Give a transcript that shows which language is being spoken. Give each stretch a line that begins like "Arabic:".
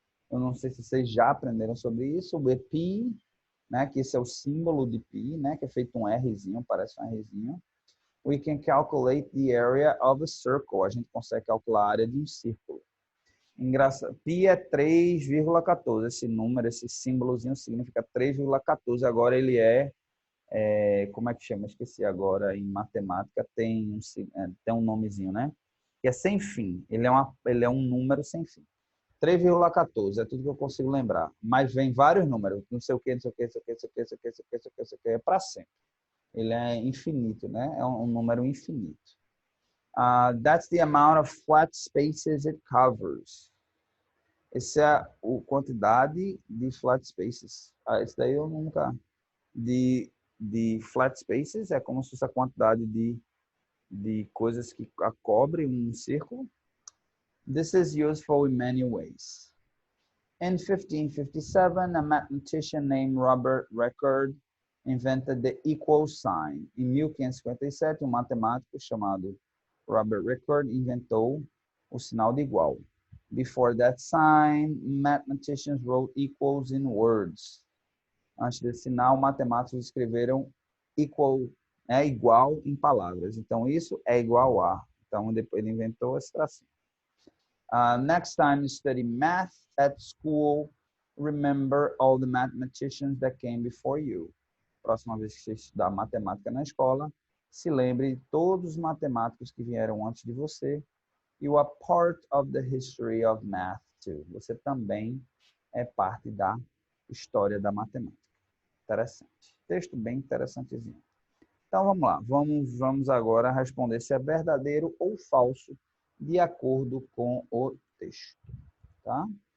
Portuguese: Eu não sei se vocês já aprenderam sobre isso. O pi, né, que esse é o símbolo de pi, né, que é feito um Rzinho, parece um Rzinho.
English: We can calculate the area of a circle.
Portuguese: A gente consegue calcular a área de um círculo. Engraçado. Pi é 3,14. Esse número, esse símbolozinho significa 3,14. Agora ele como é que chama? Esqueci agora. Em matemática tem um nomezinho, né? Que é sem fim. Ele é um número sem fim. 3,14 é tudo que eu consigo lembrar. Mas vem vários números. Não sei o que, não sei o que, não sei o que, não sei o que, não sei o que, não sei o que, não sei o que, não sei o que. É para sempre. Ele é infinito, né? É um número infinito.
English: That's the amount of flat spaces it covers.
Portuguese: Essa é a quantidade de flat spaces. Esse daí eu nunca... De flat spaces é como se fosse a quantidade de coisas que cobrem um círculo.
English: This is useful in many ways. In 1557, a mathematician named Robert Record invented the equal sign.
Portuguese: Em 1557, um matemático chamado Robert Record inventou o sinal de igual.
English: Before that sign, mathematicians wrote equals in words.
Portuguese: Antes desse sinal, matemáticos escreveram igual em palavras. Então, isso é igual a. Então, depois ele inventou esse tracinho.
English: Next time you study math at school, remember all the mathematicians that came before you.
Portuguese: Próxima vez que você estudar matemática na escola, se lembre de todos os matemáticos que vieram antes de você.
English: You are part of the history of math too.
Portuguese: Você também é parte da história da matemática. Interessante. Texto bem interessantezinho. Então vamos lá. Vamos agora responder se é verdadeiro ou falso de acordo com o texto. Tá?